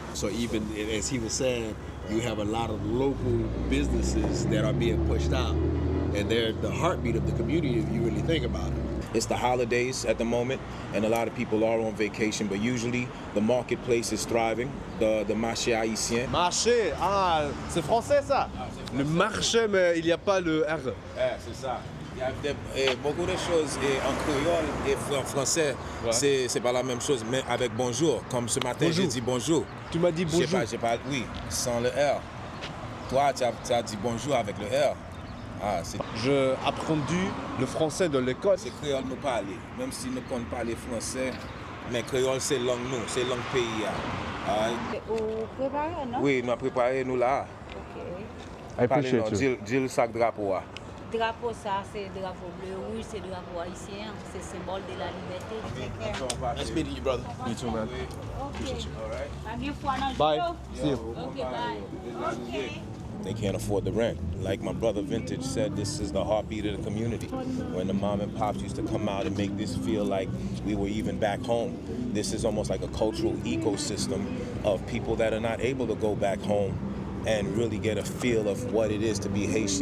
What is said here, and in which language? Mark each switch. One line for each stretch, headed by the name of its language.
English: So even as he was saying, you have a lot of local businesses that are being pushed out, and they're the heartbeat of the community if you really think about it. It's the holidays at the moment, and a lot of people are on vacation, but usually the marketplace is thriving, the marché haïtien.
French: Marché, ah, c'est français ça. Le marché, mais il n'y a pas le R. C'est ça. Il y a beaucoup de choses en créole et en français, c'est pas la même chose, mais avec bonjour. Comme ce matin, j'ai dit bonjour. Tu m'as dit bonjour. J'ai pas, oui, sans le R. Toi, tu as dit bonjour avec le R. Ah, j'ai appris le français de l'école. C'est créole nous parler, même si nous ne connaissons pas le français, mais créole c'est langue nous, c'est langue pays. Vous préparez, non? Oui, nous avons préparé nous là.
English: I appreciate you.
French: Dis le sac drapeau. Drapeau, ça, c'est drapeau bleu, rouge, c'est drapeau haïtien, c'est symbole de la liberté.
English: Nice meeting you, brother. Me too, man. Okay. Bye. See you. Okay, bye. Okay. They can't afford the rent. Like my brother Vintage said, this is the heartbeat of the community. When the mom and pops used to come out and make this feel like we were even back home, this is almost like a cultural ecosystem of people that are not able to go back home and really get a feel of what it is to be Haitian.